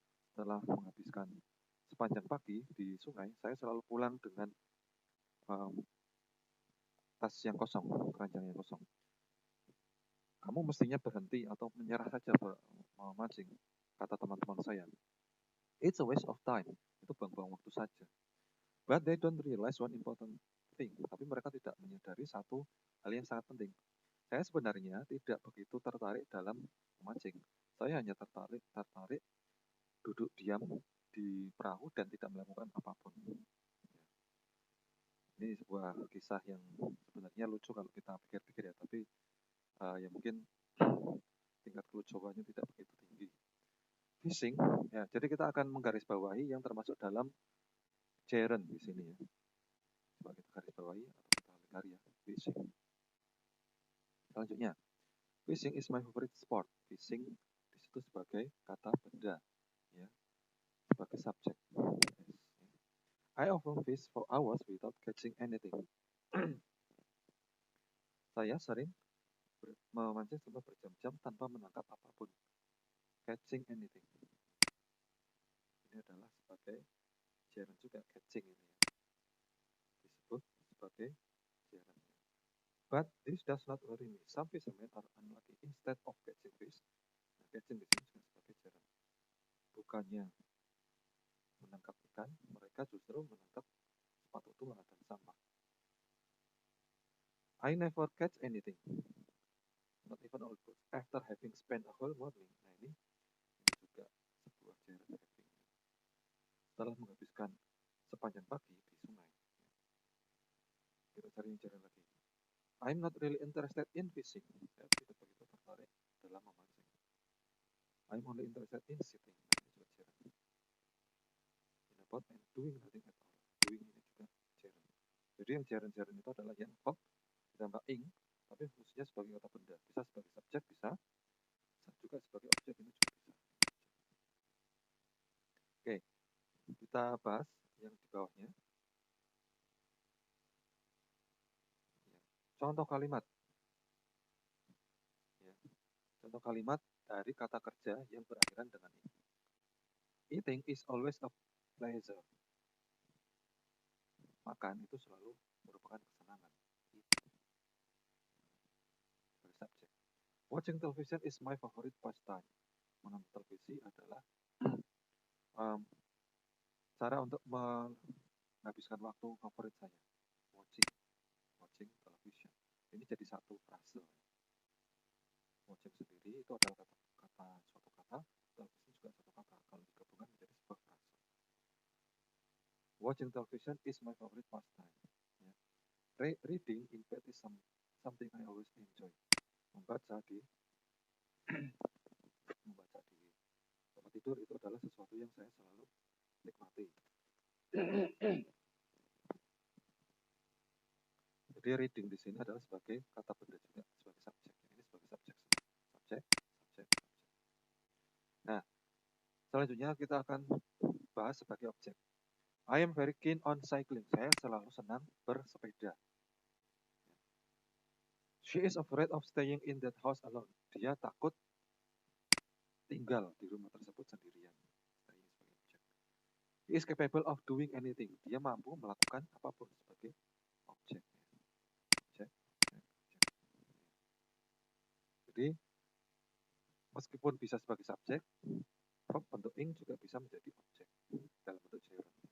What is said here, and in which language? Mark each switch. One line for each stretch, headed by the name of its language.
Indonesian: Setelah menghabiskan sepanjang pagi di sungai, saya selalu pulang dengan tas yang kosong, keranjang yang kosong. Kamu mestinya berhenti atau menyerah saja memancing, kata teman-teman saya.
English: It's a waste of time.
Indonesian: Itu buang-buang waktu saja.
English: But they don't realize one important thing.
Indonesian: Tapi mereka tidak menyadari satu hal yang sangat penting. Saya sebenarnya tidak begitu tertarik dalam memancing. Saya hanya tertarik duduk diam di perahu dan tidak melakukan apapun. Ini sebuah kisah yang sebenarnya lucu kalau kita pikir-pikir ya, tapi ya mungkin tingkat kelucuannya tidak begitu tinggi. Fishing, ya, jadi kita akan menggarisbawahi yang termasuk dalam gerund di sini ya. Coba kita garisbawahi atau kita lingkari ya, fishing. Selanjutnya,
English: fishing is my favorite sport.
Indonesian: Fishing di situ sebagai kata benda, ya, sebagai subjek. Yes.
English: I often fish for hours without catching anything.
Indonesian: Saya sering memancing selama berjam-jam tanpa menangkap apapun.
English: Catching anything.
Indonesian: Ini adalah sebagai gerund juga, catching ini ya. Disebut sebagai gerund.
English: But this does not worry me. Some fishermen are unlucky. Instead of catching fish,
Indonesian: catching di sini juga sebagai gerund. Bukannya menangkap ikan, mereka justru menangkap sepatu tua dan sampah.
English: I never catch anything. Not even all boats. After having spent a whole morning.
Indonesian: Nah ini juga sebuah gerund having. Setelah menghabiskan sepanjang pagi di sungai. Kita cari yang gerund lagi.
English: I'm not really interested in fishing.
Indonesian: Saya tidak begitu tertarik dalam memancing.
English: I'm only interested in sitting.
Indonesian: Nah ini juga gerund.
English: In a boat and doing nothing at all.
Indonesian: Doing ini juga gerund. Jadi yang gerund-gerund itu adalah yang verb ditambah ing, tapi fungsinya sebagai kata benda. Bisa sebagai subjek, bisa juga sebagai objek, ini juga bisa. Oke, kita bahas yang di bawahnya. Ya. Contoh kalimat. Ya. Contoh kalimat dari kata kerja yang berakhiran dengan ing.
English: Eating is always a pleasure.
Indonesian: Makan itu selalu merupakan kesenangan. Sebagai subjek.
English: Watching television is my favorite pastime.
Indonesian: Menonton televisi adalah cara untuk menghabiskan waktu favorit saya.
English: Watching television.
Indonesian: Ini jadi satu frase. Watching sendiri itu adalah suatu kata, television juga satu kata. Kalau digabungkan menjadi sebuah frase.
English: Watching television is my favorite pastime. Ya. Reading in bed is something I always enjoy.
Indonesian: Membaca di tempat tidur itu adalah sesuatu yang saya selalu nikmati. Jadi reading di sini adalah sebagai kata benda juga, sebagai subjek. Ini sebagai subjek. Nah, selanjutnya kita akan bahas sebagai objek.
English: I am very keen on cycling.
Indonesian: Saya selalu senang bersepeda.
English: She is afraid of staying in that house alone.
Indonesian: Dia takut tinggal di rumah tersebut sendirian.
English: He is capable of doing anything.
Indonesian: Dia mampu melakukan apapun sebagai objek. Jadi, meskipun bisa sebagai subjek, verb bentuk ing juga bisa menjadi objek dalam bentuk gerund.